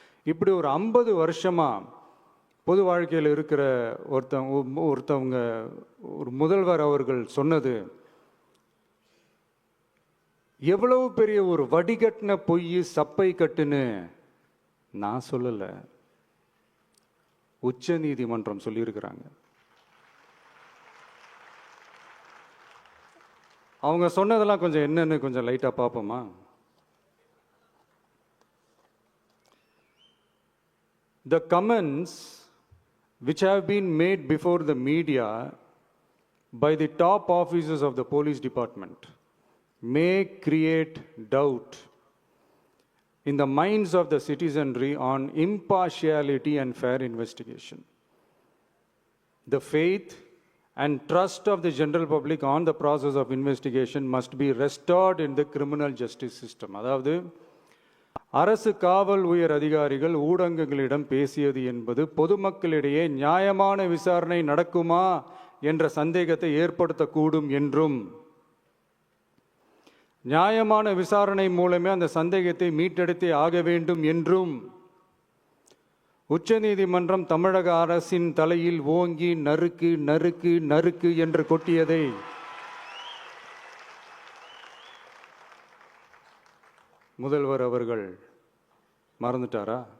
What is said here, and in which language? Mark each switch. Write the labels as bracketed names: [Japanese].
[Tamil] இப்படி ஒரு 50 வருஷமாக பொது வாழ்க்கையில் இருக்கிற ஒருத்தவங்க ஒரு முதல்வர் அவர்கள் சொன்னது எவ்வளவு பெரிய ஒரு வடிகட்டின பொய் சப்பை கட்டுன்னு நான் சொல்லலை, உச்ச நீதிமன்றம் சொல்லியிருக்கிறாங்க. அவங்க சொன்னதெல்லாம் கொஞ்சம் என்னன்னு கொஞ்சம் லைட்டா பார்ப்போமா? [English] The comments which have been made before the media by the top officers of the police department may create doubt in the minds of the citizenry on impartiality and fair investigation. The faith and trust of the general public on the process of investigation must be restored in the criminal justice system. [Tamil] அதாவது அரசு காவல் உயர் அதிகாரிகள் ஊடகங்களிடம் பேசியது என்பது பொதுமக்களிடையே நியாயமான விசாரணை நடக்குமா என்ற சந்தேகத்தை ஏற்படுத்தக்கூடும் என்றும், நியாயமான விசாரணை மூலமே அந்த சந்தேகத்தை மீட்டெடுத்தே ஆக வேண்டும் என்றும் உச்சநீதிமன்றம் தமிழக அரசின் தலையில் ஓங்கி நறுக்கு நறுக்கு நறுக்கு என்று கொட்டியதை முதல்வர் அவர்கள் மறந்துட்டாரா?